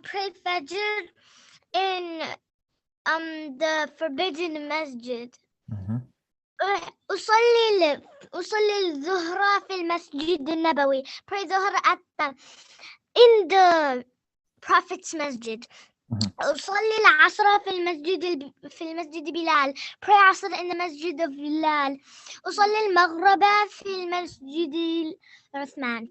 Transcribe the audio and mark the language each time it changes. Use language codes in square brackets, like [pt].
[en] Pray Fajr in the forbidden masjid. [ar] أصلي الظهر في المسجد النبوي. [en] Pray Dhuhr in the Prophet's masjid. [ar] أصلي العصر في المسجد بلال. [en] Pray عصر in the masjid of Bilal. [ar] أصلي المغرب في المسجد عثمان.